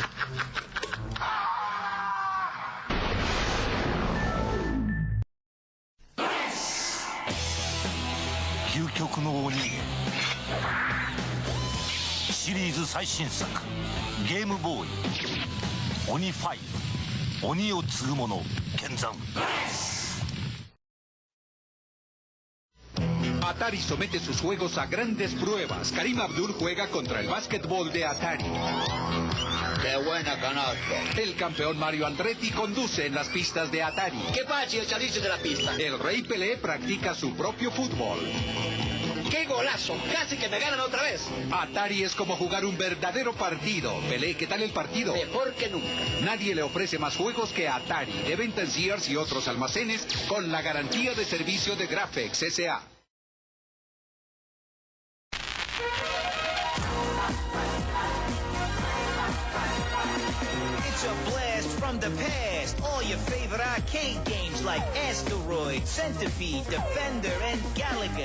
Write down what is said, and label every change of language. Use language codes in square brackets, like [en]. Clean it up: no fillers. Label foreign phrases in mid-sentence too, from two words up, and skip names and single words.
[ja] 究極の鬼シリーズ最新作ゲームボーイ鬼5鬼を継ぐ者剣山。 [es] Atari somete sus juegos a grandes pruebas. Karim Abdul juega contra el básquetbol de Atari. ¡Qué buena canasta! El campeón Mario Andretti conduce en las pistas de Atari. ¡Qué fácil el chalice de la pista! El rey Pelé practica su propio fútbol. ¡Qué golazo! ¡Casi que me ganan otra vez! Atari es como jugar un verdadero partido. Pelé, ¿qué tal el partido? Mejor que nunca. Nadie le ofrece más juegos que Atari. De venta en Sears y otros almacenes con la garantía de servicio de Graphics S.A. [en] It's a blast from the past. All your favorite arcade games like Asteroid, Centipede, Defender, and Gallagher.